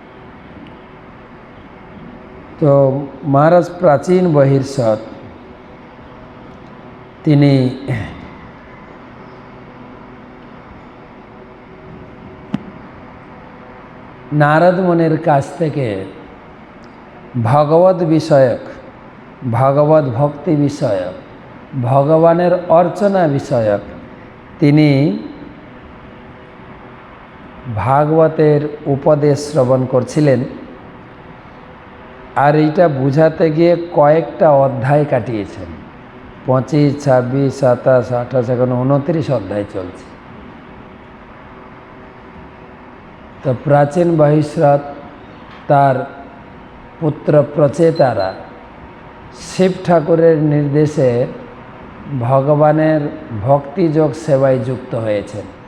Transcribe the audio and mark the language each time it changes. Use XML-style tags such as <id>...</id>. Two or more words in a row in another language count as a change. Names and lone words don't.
<bn>তো মহারাজ প্রাচীন বহির্ষদ তিনি নারদ মুনির কাছ থেকে ভগবত বিষয়ক ভগবত ভক্তি বিষয়ক ভগবানের অর্চনা বিষয়ক তিনি ভাগবতের উপদেশ শ্রবণ করছিলেন। আর এইটা বুঝাতে গিয়ে কয়েকটা অধ্যায় কাটিয়েছেন। 25, 26, 27, 28 এখন 29 অধ্যায় চলছে। তো প্রাচীন বহিষ্রত তার পুত্র প্রচেতারা শিব ঠাকুরের নির্দেশে ভগবানের ভক্তিযোগ সেবায় যুক্ত হয়েছেন।</bn>